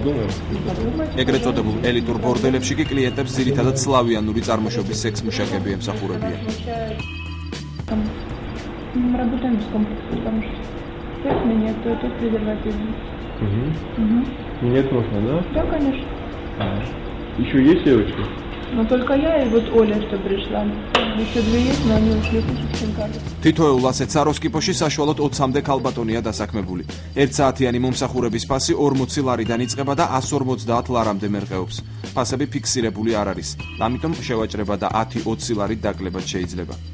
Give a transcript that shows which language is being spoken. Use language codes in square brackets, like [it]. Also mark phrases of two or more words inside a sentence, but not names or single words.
[ka] ეგრეთ წოდებულ ელიტურ ბორდელებში კი კლიენტებს ძირითადად სლავიანური წარმოშობის სექს მუშაკები ემსახურებიან. [ru] Нет, можно, да? Да, конечно. Еще есть девочки? Но только я и вот Оля, что пришла. Еще 2 есть, но они ушли с карту. [ka] თითოეულ ასეთ საროსკიპოში საშუალოდ 20-მდე ქალბატონია დასაქმებული. 1 საათიანი მომსახურების ფასი 40 ლარიდან იწყება და 150 ლარამდე მერყეობს. ფასები ფიქსირებული არ არის. ამიტომ შევაჭრება და 10-20 ლარით დაკლებად შეიძლება.